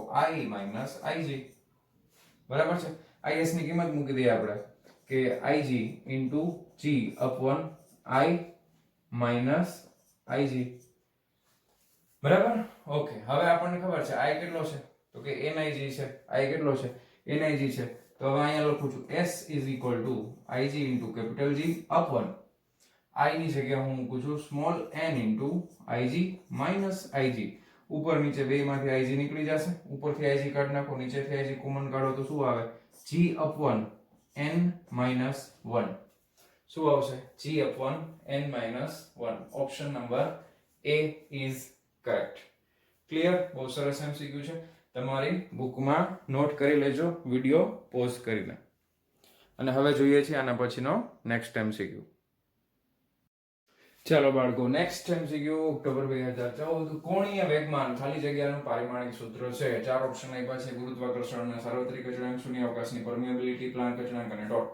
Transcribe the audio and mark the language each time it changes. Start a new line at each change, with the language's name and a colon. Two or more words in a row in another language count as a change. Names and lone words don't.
English: I minus Ig.
Gujarati: બરાબર છે? IS ની કિંમત મૂકી દઈએ આપણે કે
English: Ig into G upon I minus Ig.
Gujarati: બરાબર? ઓકે. હવે આપણને ખબર છે I કેટલો છે? તો કે NIG છે. I કેટલો છે? NIG છે. તો હવે અહીંયા લખું છું
English: S is equal to Ig into capital G upon I
Gujarati: ની જગ્યાએ હું મૂકું છું
English: small n into Ig minus Ig.
Gujarati: ઉપર નીચે બે માંથી Ig નીકળી જશે. ઉપરથી Ig કાઢી નાખો, નીચેથી Ig કોમન કાઢો તો શું આવે?
English: G upon n minus 1.
Gujarati: શું આવશે?
English: G upon n minus 1. option number A is correct.
Gujarati: ક્લિયર? બહુ સરસ એમસીક્યુ છે. તમારી બુકમાં નોટ કરી લેજો વિડિયો પોઝ કરીને. અને હવે જોઈએ છીએ આના પછીનો નેક્સ્ટ એમસીક્યુ. ચાલો બાળકો, નેક્સ્ટ એમસીક્યુ ઓક્ટોબર 2014. કોણીય વેગમાન ખાલી જગ્યાનું પારિમાણિક સૂત્ર છે. ચાર ઓપ્શન આપ્યા છે: ગુરુત્વાકર્ષણ અને સાર્વત્રિક અચળાંક, શૂન્યાવકાશની પરમિએબિલિટી, પ્લાન્ક અચળાંક અને ટોર્ક.